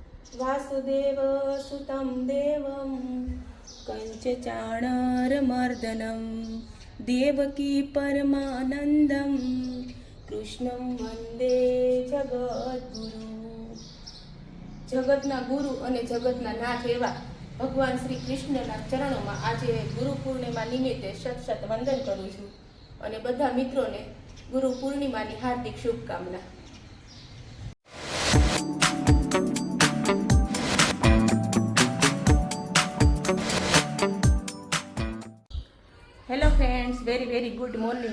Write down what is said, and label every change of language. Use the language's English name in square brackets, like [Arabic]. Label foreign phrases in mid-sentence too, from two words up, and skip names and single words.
[Sanskrit] वासुदेवसुतं देवं कंचचाणरमर्दनं देवकी परमानन्दं कृष्णं वन्दे जगद्गुरु। [Gujarati] જગતના ગુરુ અને જગતના નાથ એવા ભગવાન શ્રી કૃષ્ણના ચરણોમાં આજે ગુરુ પૂર્ણિમા નિમિત્તે સત વંદન કરું છું અને બધા મિત્રોને ગુરુ પૂર્ણિમાની હાર્દિક શુભકામના। [English] Hello friends, very good morning.